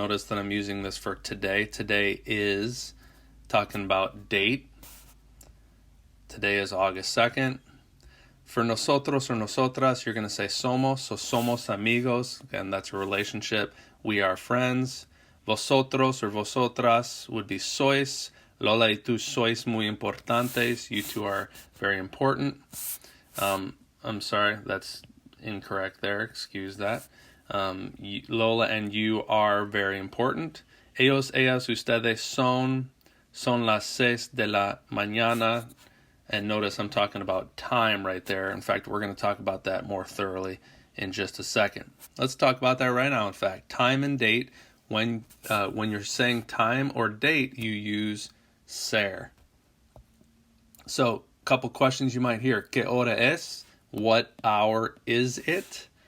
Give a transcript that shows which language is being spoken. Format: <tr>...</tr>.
<en>Notice that I'm using this for today. Today is talking about date. Today is August 2nd. For nosotros or nosotras, you're going to say somos. So</en> <es>somos amigos.</es> <en>Again, that's a relationship. We are friends. Vosotros or vosotras would be sois.</en> <es>Lola y tú sois muy importantes.</es> <en>You two are very important. I'm sorry, that's incorrect there. Excuse that. Lola and you are very important.</en> <es>Ellos, ellas, ustedes son las 6 de la mañana.</es> <en>And notice I'm talking about time right there. In fact, we're going to talk about that more thoroughly in just a second. Let's talk about that right now, in fact. Time and date. When you're saying time or date, you use ser. So, a couple questions you might hear.</en> <es>¿Qué hora es?</es> <en>What hour is it?</en>